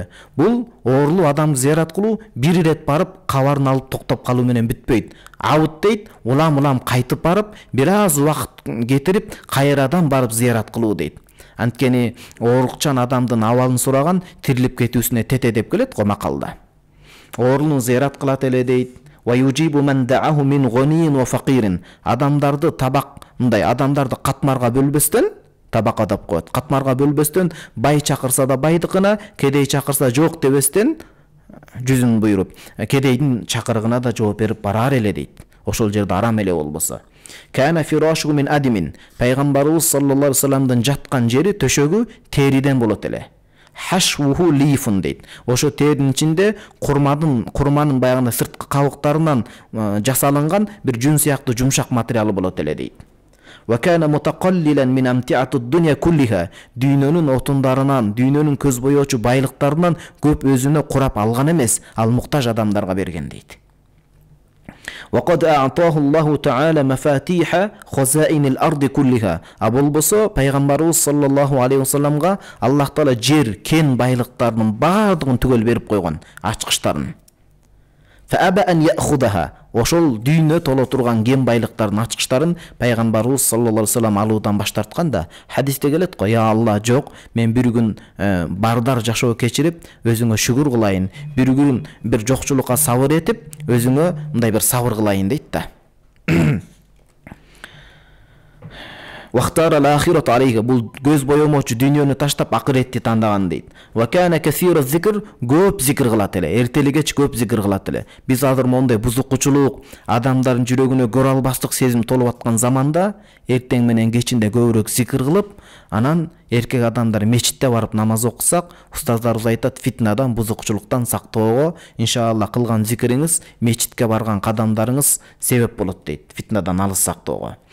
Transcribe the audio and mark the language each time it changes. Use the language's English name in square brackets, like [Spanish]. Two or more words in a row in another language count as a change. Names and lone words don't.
[Kyrgyz] Бул оорулуу адамды зыярат кылуу бир ирет барып кабарын алып токтоп калуу менен бүтпөйт. Аут дейт, улам кайтып барып, бир аз убакыт кетирип, кайрадан барып зыярат кылуу дейт. Анткени оорукчан адамдын абалын сураган тирилип кетүүсүнө тете деп келет го макалда. Оорулууну зыярат кылат эле дейт. [Arabic] ويجيب من دعاه من غني وفقير. [Kyrgyz] Адамдарды адамдарды катмарга бөлбөстөн, табака деп коет. Катмарга бөлбөстөн, бай чакырса да байдыкына, кедей чакырса жок дебестен жүзүн буйруп, кедейдин чакырыгына да жооп берип барар эле дейт. Ошол жерде арам эле болбосо. [Arabic] كان فراشه من أديم. [Kyrgyz] Пайгамбарыбыз [Arabic] صلى الله عليه وسلم [Kyrgyz] жаткан жери төшөгү териден болот эле. [Arabic] حشوه ليف дейт. [Kyrgyz] Ошо теринин ичинде курманын баягында сырткы кабыктарынан жасалынган бир жүн сыяктуу жумшак материалы болот эле дейт. [Arabic] وكان متقللا من امتعة الدنيا كلها. [Kyrgyz] Дүйнөнүн отундарынан, дүйнөнүн көз боечу байлыктарынан көп өзүнө курап алган эмес, ал муктаж адамдарга берген дейт. [Arabic] وقد أعطاه الله تعالى مفاتيح خزائن الأرض كلها. [Kyrgyz] Болбосо пайгамбарыбыз [Arabic] صلى الله عليه وسلم [Kyrgyz] Аллах таала жер, кен байлыктарынын баардыгын түгөл берип койгон, ачкычтарын. [Arabic] فأبى أن يأخذها. [Kyrgyz] Ошол дүйнө толо турган кен байлыктардын ачкычтарын пайгамбарыбыз [Arabic] صلى الله عليه وسلم [Kyrgyz] алуудан баш тартканда, хадисте келет го: [Arabic] "يا الله, [Kyrgyz] жок, мен бир күн бардар жашоо кечирип, өзүңө шүгүр кылайын, бир күн бир жокчулукка сабыр этип, өзүңө мындай бир сабыр кылайын" дейт да. [Arabic] واختار الآخرة عليها. [Kyrgyz] Бул көз боемочу дүйнөнү таштап акыретти тандаган дейт. [Arabic] وكان كثير الذكر, [Kyrgyz] көп зикр кылат эле. Эртелигеч көп зикр кылат эле. Биз азыр мондай бузукчулук, адамдардын жүрөгүнө көрө албастык сезим толуп аткан заманда эртең менен кечинде көбүрөөк зикр кылып, анан эркек адамдар мечитте барып намаз окусак, устаздарыбыз айтат, фитнадан, бузукчулуктан сактоого иншалла кылган зикриңиз, мечитке барган кадамдарыңыз себеп болот дейт, фитнадан алыс сактоого.